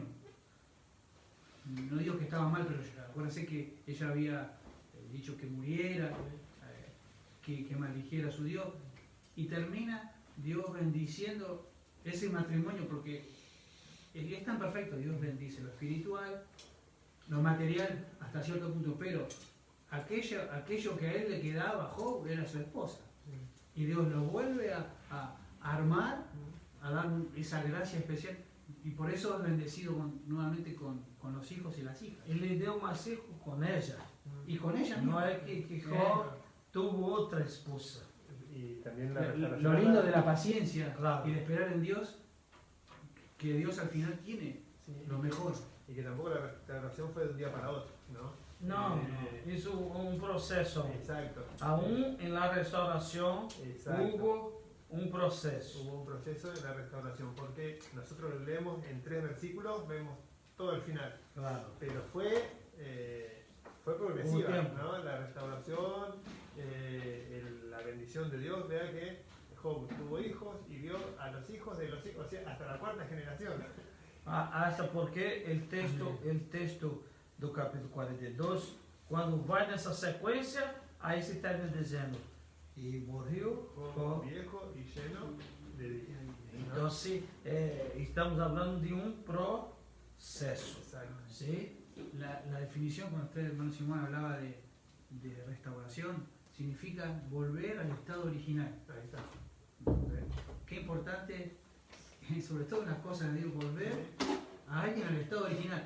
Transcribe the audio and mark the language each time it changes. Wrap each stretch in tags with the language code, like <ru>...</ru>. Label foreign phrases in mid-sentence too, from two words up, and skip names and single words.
<es>No digo que estaba mal, pero acuérdense que ella había dicho que muriera, que maldijiera a su Dios, y termina Dios bendiciendo ese matrimonio, porque es tan perfecto, Dios bendice lo espiritual, lo material hasta cierto punto, pero aquello que a él le quedaba, Job, era su esposa. Y Dios lo vuelve a armar, a dar esa gracia especial, y por eso es bendecido nuevamente con los hijos y las hijas.</es> <pt>E lhe deu mais hijos com ella.</pt> <es>Y con ella No misma. es que Job tuvo otra esposa. Y también la Lo restauración. lindo de la paciencia Claro. y de esperar en Dios, que Dios al final tiene Sí, lo mejor. y que tampoco la restauración fue de un día para otro, ¿no?</es> <pt>Não, isso é um processo.</pt> <es>Exacto. Aún en la restauración Exacto. hubo un proceso. Hubo un proceso de la restauración, porque nosotros lo leemos en 3 versículos, vemos todo el final, Claro. pero fue progresiva, Hubo tiempo. ¿no? La restauración, la bendición de Dios, vea que Job tuvo hijos y vio a los hijos de los hijos, o sea, hasta la 4ª generación. Hasta porque el texto</es> <pt>do capítulo 42, quando vai nessa sequência, aí se termina dizendo, e morreu</pt> <es>Job Job. viejo y lleno de días.</es> <pt>Então, estamos falando de um processo.</pt> <es>Exacto. ¿Sí? La definición, cuando usted, hermano Simón, hablaba de restauración, significa volver al estado original. Ahí está. Qué importante, sobre todo en las cosas de Dios, volver a alguien al estado original.</es>